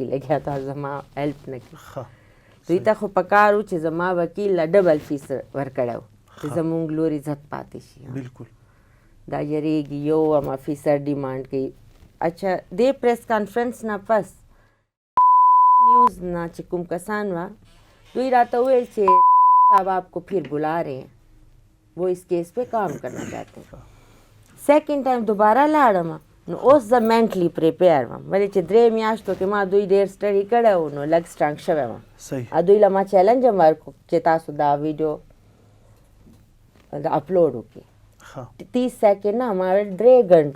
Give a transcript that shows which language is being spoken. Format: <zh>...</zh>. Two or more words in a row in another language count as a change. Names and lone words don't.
<ps>لګیا تا زما هیلپ نه کړي دوی ته خو پکار و چې زما وکیل له ډبل فیس ورکړی و چې زمونږ لور عزت پاتې شي بالکل دا یریږي یو هم افیسر ډیمانډ کوي اچھا دې</ps> <en>press conference</en> <ps>نه پس نیوز نه چې کوم کسان وه دوی راته وویل چې</ps> <ur>صاحب آپ کو پھر بلا رہے ہیں وہ اس کیس پہ کام کرنا چاہتے ہیں</ur> <en>second time</en> <ps>دوباره لاړم نو اوس زه</ps> <en>mentally prepare</en> <ps>وم ولې چې 3 میاشتو کې ما دوی ډېر سټډي کړی و نو لږ سټرانګ شوی وم دوی له ما چیلنج هم ورکړو چې تاسو دا</ps> <en>video upload</en> <ps>وکړئ 30 سیکنډ نه ما 3 غنټو</ps>